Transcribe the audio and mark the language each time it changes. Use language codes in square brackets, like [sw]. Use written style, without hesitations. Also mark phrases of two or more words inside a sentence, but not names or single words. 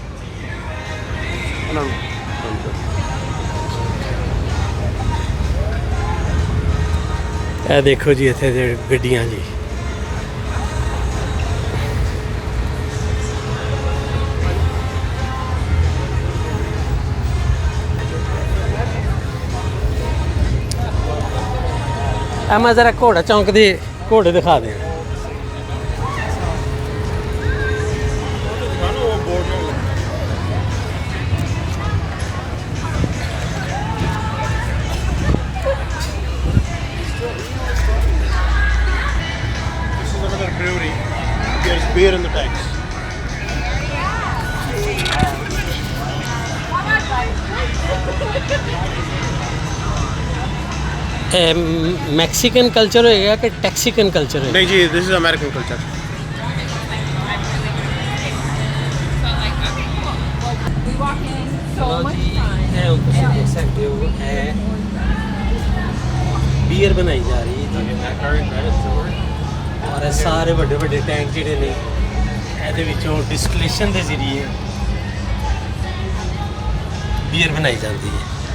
[pa] ਇਹ ਦੇਖੋ ਜੀ ਇੱਥੇ ਦੇ ਗੱਡੀਆਂ ਜੀ, ਆ ਮੈਂ ਜ਼ਰਾ ਘੋੜਾ ਚੌਂਕ ਦੇ ਘੋੜੇ ਦਿਖਾ ਦੇ। [en] This is another brewery. There's beer in the tanks. Mexican culture [pa] ਹੋਏਗਾ ਕਿ [en] Texican culture [pa] ਹੋਏਗਾ? ਨਹੀਂ ਜੀ, [en] this is American culture. We walk in so much [pa] ਜੀ [en] time. [pa] ਇਹ ਹੁਣ ਤੁਸੀਂ ਦੇਖ ਸਕਦੇ ਹੋ, ਇਹ ਬੀਅਰ ਬਣਾਈ ਜਾ ਰਹੀ ਹੈ ਜੀ, ਔਰ ਇਹ ਸਾਰੇ ਵੱਡੇ ਵੱਡੇ ਟੈਂਕ ਜਿਹੜੇ ਨੇ ਇਹਦੇ ਵਿੱਚੋਂ ਡਿਸਟਿਲੇਸ਼ਨ ਦੇ ਜ਼ਰੀਏ ਬੀਅਰ ਬਣਾਈ ਜਾਂਦੀ ਹੈ।